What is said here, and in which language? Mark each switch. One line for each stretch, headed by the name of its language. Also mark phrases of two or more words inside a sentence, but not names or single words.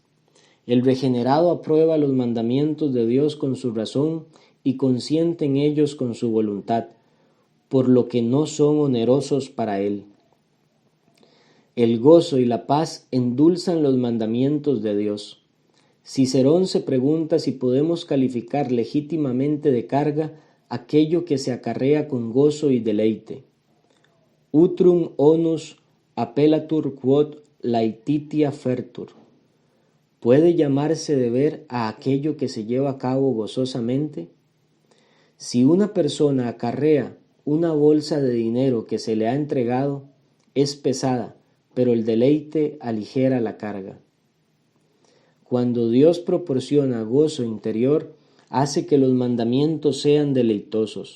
Spanish: El regenerado aprueba los mandamientos de Dios con su razón y consiente en ellos con su voluntad, por lo que no son onerosos para él. El gozo y la paz endulzan los mandamientos de Dios. Cicerón se pregunta si podemos calificar legítimamente de carga aquello que se acarrea con gozo y deleite.
Latin: Utrum onus appellatur quod laetitia fertur.
Spanish: ¿Puede llamarse deber a aquello que se lleva a cabo gozosamente? Si una persona acarrea una bolsa de dinero que se le ha entregado, es pesada, pero el deleite aligera la carga. Cuando Dios proporciona gozo interior, hace que los mandamientos sean deleitosos.